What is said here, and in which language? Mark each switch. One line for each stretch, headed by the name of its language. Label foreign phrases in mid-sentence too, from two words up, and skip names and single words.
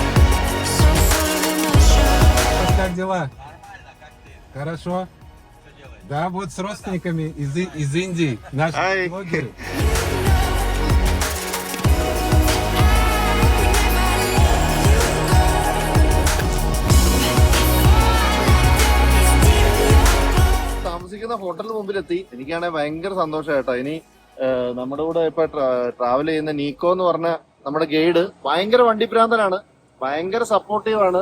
Russian: дела? Хорошо? Да, вот с родственниками из Индии. Наши Ай. блогеры.
Malayalam: താമസിക്കുന്ന ഹോട്ടലിന് മുമ്പിലെത്തി. എനിക്കാണെങ്കിൽ ഭയങ്കര സന്തോഷമായിട്ടോ. ഇനി നമ്മുടെ കൂടെ ഇപ്പൊ ട്രാവൽ ചെയ്യുന്ന നീക്കോ എന്ന് പറഞ്ഞ നമ്മുടെ ഗൈഡ് ഭയങ്കര വണ്ടിപ്രാന്തനാണ്, ഭയങ്കര സപ്പോർട്ടീവാണ്.